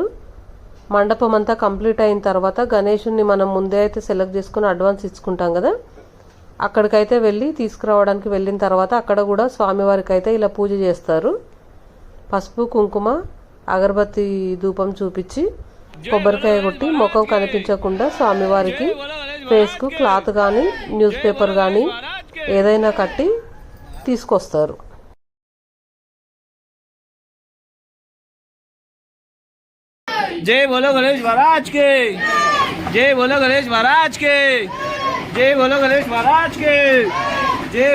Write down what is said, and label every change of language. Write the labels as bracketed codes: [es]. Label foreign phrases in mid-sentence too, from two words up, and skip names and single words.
[te] మండపం అంతా కంప్లీట్ అయిన తర్వాత గణేషుని మనం ముందే అయితే సెలెక్ట్ చేసుకుని అడ్వాన్స్ ఇచ్చుకుంటాం కదా, అక్కడికైతే వెళ్ళి తీసుకురావడానికి వెళ్ళిన తర్వాత అక్కడ కూడా స్వామివారికి అయితే ఇలా పూజ చేస్తారు. పసుపు కుంకుమ అగరబత్తి ధూపం చూపించి కొబ్బరికాయ కొట్టి ముఖం కనిపించకుండా స్వామివారికి ఫేస్కు క్లాత్ కానీ [en] news paper [te] కానీ ఏదైనా కట్టి తీసుకొస్తారు. [hi] जय बोलो गणेश महाराज के, जय बोलो गणेश महाराज के, जय बोलो गणेश महाराज के, जय